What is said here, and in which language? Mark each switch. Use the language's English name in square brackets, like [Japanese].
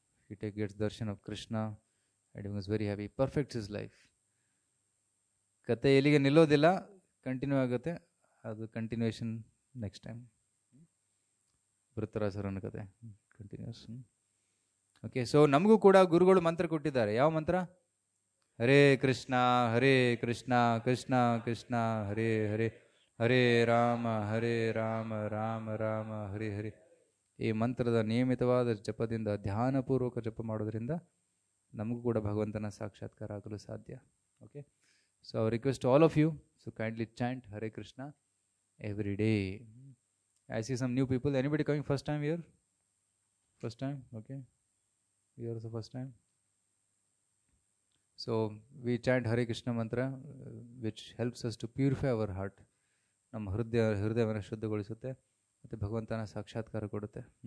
[English] He gets darshan of Krishna and he was very happy. Perfects his life. [Kannada] ಕತೆ ಎಲ್ಲಿಗೆ ನಿಲ್ಲೋದಿಲ್ಲ, continue ಆಗುತ್ತೆ. ಅದು [English] Continuation next time. [Kannada] ವೃತ್ತರಾಸರನ ಕತೆ continuous. Okay, so ನಮಗೂ ಕೂಡ ಗುರುಗಳು ಮಂತ್ರ ಕೊಟ್ಟಿದ್ದಾರೆ. ಯಾವ ಮಂತ್ರ? [Sanskrit] ಹರೇ ಕೃಷ್ಣ ಹರೇ ಕೃಷ್ಣ ಕೃಷ್ಣ ಕೃಷ್ಣ ಹರೇ ಹರೇ, ಹರೇ ರಾಮ ರಾಮ ರಾಮ ಹರೇ ಹರೇ. [Kannada] ಈ ಮಂತ್ರದ ನಿಯಮಿತವಾದ ಜಪದಿಂದ, ಧ್ಯಾನಪೂರ್ವಕ ಜಪ ಮಾಡೋದ್ರಿಂದ ನಮಗೂ ಕೂಡ ಭಗವಂತನ ಸಾಕ್ಷಾತ್ಕಾರ ಆಗಲು ಸಾಧ್ಯ. [English] Okay, so I request all of you, so kindly chant Hare Krishna every day. I see some new people. Anybody coming first time here? First time? Okay. You are the first time. So we chant Hare Krishna mantra, which helps us to purify our heart. [Kannada] ನಮ್ಮ ಹೃದಯವನ್ನು ಶುದ್ಧಗೊಳಿಸುತ್ತೆ ಮತ್ತು ಭಗವಂತನ ಸಾಕ್ಷಾತ್ಕಾರ ಕೊಡುತ್ತೆ.